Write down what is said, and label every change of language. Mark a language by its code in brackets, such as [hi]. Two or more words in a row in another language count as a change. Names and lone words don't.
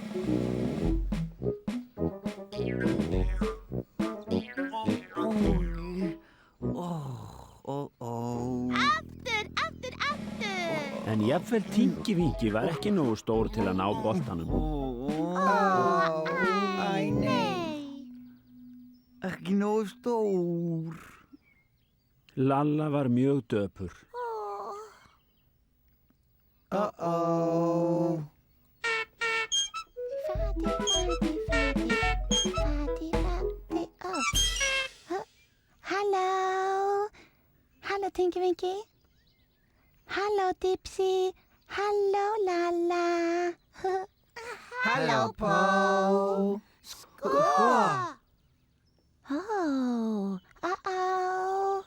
[is] Aftur, aftur, aftur. En jafnvel Tinky Winky var ekki nógu stór til að ná boltanum. Æ, nei. Ekki nógu stór. Lalla var mjög döpur. Uh-oh. Fati, fati, fati. Fati, fati, oh. Halló. Halló, Tinky Winky. Halló, Dipsy. Halló, Lalla. Halló, Pó. Sko. Oh, uh-oh.